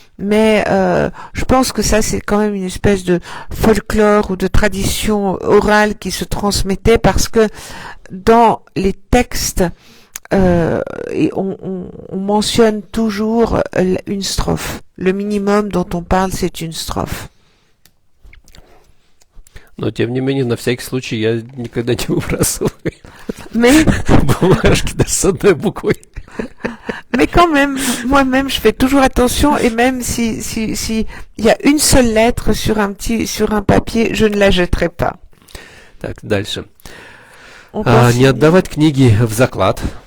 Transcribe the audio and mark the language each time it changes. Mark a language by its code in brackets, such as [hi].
[fr] Mais je pense que ça c'est quand même une espèce de folklore ou de tradition orale qui se transmettait, parce que dans les textes et on mentionne toujours une strophe. Le minimum dont on parle, c'est une strophe. [ru] Но, тем не менее, на всякий случай я никогда не выбрасываю [fr] Mais [ru] бумажки даже с одной буквой. [fr] Mais quand même, moi-même, je fais toujours attention, et même si il y a une seule lettre sur un papier, je ne la jetterai pas. [ru] Так, дальше. Не отдавать книги в заклад.